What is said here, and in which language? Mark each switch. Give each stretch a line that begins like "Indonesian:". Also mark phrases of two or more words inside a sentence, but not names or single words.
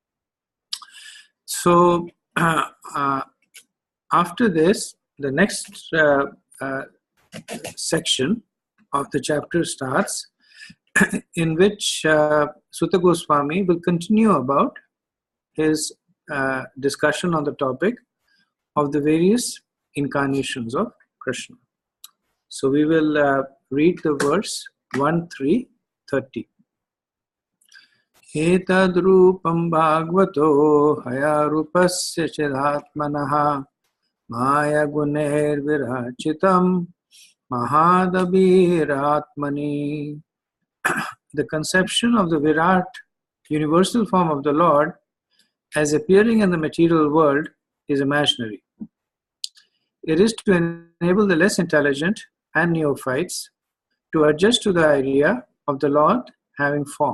English: So after this, the next section of the chapter starts, in which Sutta Goswami will continue about his discussion on the topic of the various incarnations of Krishna. So we will read the verse 1-3-30.
Sanskrit: Etadrupam bhagavato hayarupasya chidatmanaha maya guner virachitam mahadabiratmani.
English: The conception of the Virat, universal form of the Lord, as appearing in the material world is imaginary. It is to enable the less intelligent and neophytes to adjust to the idea of the Lord having form.